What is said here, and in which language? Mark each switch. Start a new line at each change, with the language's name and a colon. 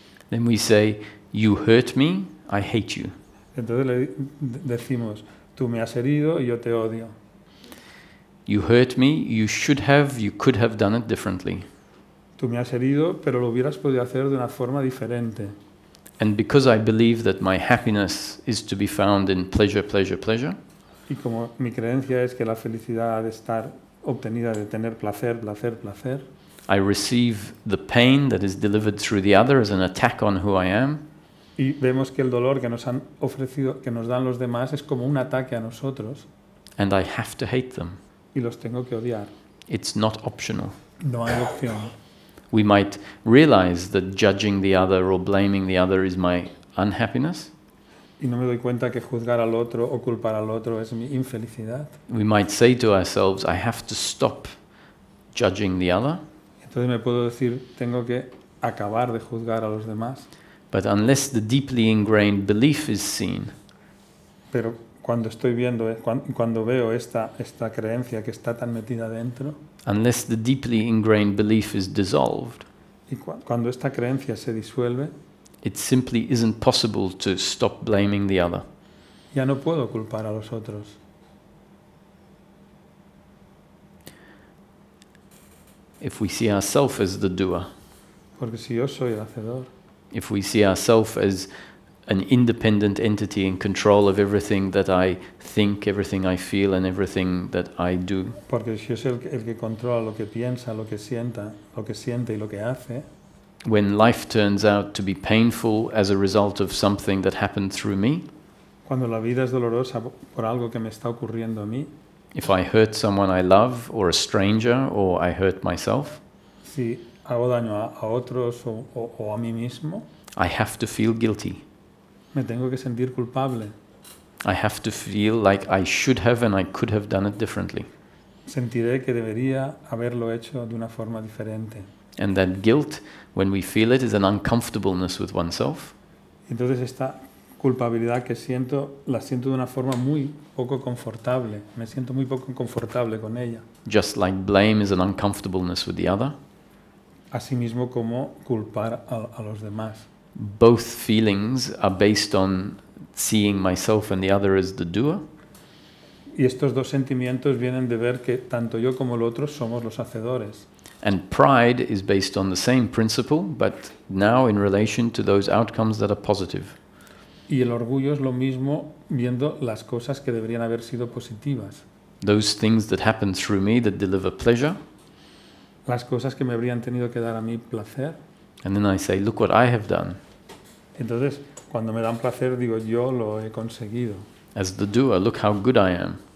English: then we say, you hurt me, I hate you.
Spanish: Entonces le decimos, tú me has herido y yo te odio.
English: You hurt me, you could have done it differently.
Spanish: Tú me has herido, pero lo hubieras podido hacer de una forma diferente.
English: And because I believe that my happiness is to be found in pleasure, pleasure, pleasure,
Spanish: Y como mi creencia es que la felicidad ha de estar obtenida de tener placer, placer, placer,
English: I receive the pain that is delivered through the other as an attack on who I am,
Spanish: y vemos que el dolor que nos han ofrecido, que nos dan los demás, es como un ataque a nosotros
English: and I have to hate them.
Spanish: y los tengo que odiar.
English: It's not optional.
Spanish: No hay opción.
English: We might realize that judging the other or blaming the other is my unhappiness.
Spanish: Y no me doy cuenta que juzgar al otro o culpar al otro es mi infelicidad.
English: We might say to ourselves, I have to stop judging the other,
Spanish: Entonces me puedo decir, tengo que acabar de juzgar a los demás.
English: but unless the deeply ingrained belief is seen,
Spanish: Pero cuando estoy viendo, cuando veo esta creencia que está tan metida dentro,
English: unless the deeply ingrained belief is dissolved,
Spanish: y cuando esta creencia se disuelve,
English: it simply isn't possible to stop blaming the other.
Spanish: ya no puedo culpar a los otros.
English: If we see ourselves as the doer,
Spanish: Porque si yo soy el hacedor,
English: if we see ourselves as an independent entity in control of everything that I think, everything I feel, and everything that I do,
Spanish: porque si yo soy el que controla lo que piensa, lo que siente y lo que hace,
English: when life turns out to be painful as a result of something that happened through me,
Spanish: cuando la vida es dolorosa por algo que me está ocurriendo a mí,
English: if I hurt someone I love or a stranger or I hurt myself,
Spanish: si hago daño a otros o a mí mismo,
English: I have to feel guilty.
Spanish: me tengo que sentir culpable.
English: I have to feel like I should have and I could have done it differently.
Spanish: Sentiré que debería haberlo hecho de una forma diferente.
English: And that guilt, when we feel it, is an uncomfortableness with oneself.
Spanish: Entonces esta culpabilidad que siento, la siento de una forma muy poco confortable. Me siento muy poco confortable con ella.
English: Just like blame is an uncomfortableness with the other.
Spanish: Asimismo como culpar a los demás.
English: Both feelings are based on seeing myself and the other as the doer.
Spanish: Y estos dos sentimientos vienen de ver que tanto yo como el otro somos los hacedores.
English: And pride is based on the same principle, but now in relation to those outcomes that are positive.
Spanish: Y el orgullo es lo mismo viendo las cosas que deberían haber sido positivas.
English: Those things that happen through me that deliver pleasure.
Spanish: Las cosas que me habrían tenido que dar a mí placer.
English: And then I say, look what I have done.
Spanish: Entonces, cuando me dan placer, digo, yo lo he conseguido.
English: As the doer, look how good I am.